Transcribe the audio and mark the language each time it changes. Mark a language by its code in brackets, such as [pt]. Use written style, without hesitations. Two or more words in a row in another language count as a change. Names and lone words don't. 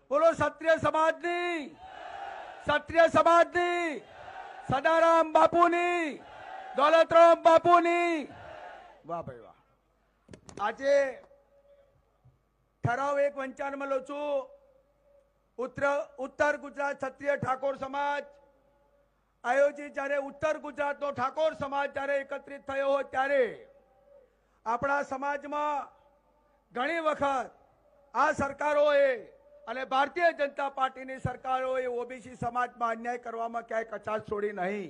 [gu] બોલો ક્ષત્રિય સમાજની, ક્ષત્રિય સમાજની, સદારામ બાપુની, દોલતરામ બાપુની। વાહ ભાઈ વાહ। આજે ઠરાવ 155 માં લો છું। ઉત્તર ગુજરાત ક્ષત્રિય ઠાકોર સમાજ આયોજિત જ્યારે ઉત્તર ગુજરાતનો ઠાકોર સમાજ જ્યારે એકત્રિત થયો હોય ત્યારે આપણા સમાજમાં ઘણી વખત આ સરકારોએ અને ભારતીય જનતા પાર્ટીની સરકારોએ ઓબીસી સમાજમાં અન્યાય કરવામાં ક્યાંય કચાશ છોડી નહીં।